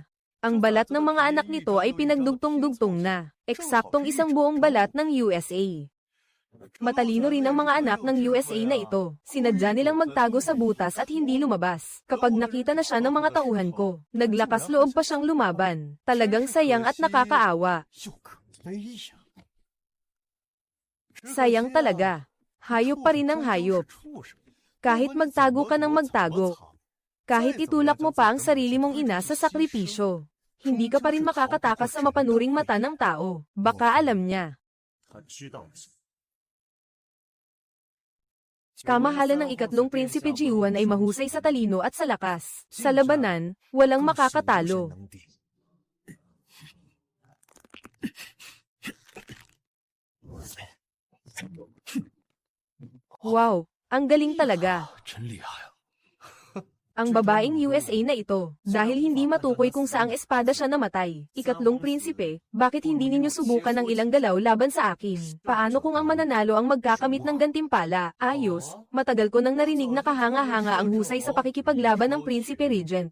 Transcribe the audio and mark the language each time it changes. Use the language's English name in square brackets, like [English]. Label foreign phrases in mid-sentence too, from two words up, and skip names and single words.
[Filipino] Ang balat ng mga anak nito ay pinagdugtong-dugtong na. Eksaktong isang buong balat ng USA. Matalino rin ang mga anak ng USA na ito. Sinadya nilang magtago sa butas at hindi lumabas. Kapag nakita na siya ng mga tauhan ko, naglakas loob pa siyang lumaban. Talagang sayang at nakakaawa. [Chinese] 就可悲呀！ [Filipino] Sayang talaga. Hayop pa rin ang hayop. Kahit magtago ka ng magtago. Kahit itulak mo pa ang sarili mong ina sa sakripisyo. Hindi ka pa rin makakatakas sa mapanuring mata ng tao. Baka alam niya. [Chinese] 他知道了什么？ [Filipino] Kamahalan ng ikatlong prinsipe Jiuan ay mahusay sa talino at sa lakas. Sa labanan, walang makakatalo. Wow, ang galing talaga. [Chinese] 真厉害啊！ [Filipino] Ang babaeng USA na ito, dahil hindi matukoy kung saang espada siya namatay. Ikatlong prinsipe, bakit hindi ninyo subukan ng ilang galaw laban sa akin? Paano kung ang mananalo ang magkakamit ng gantimpala? Ayos, matagal ko nang narinig na kahanga-hanga ang husay sa pakikipaglaban ng Prinsipe Regent.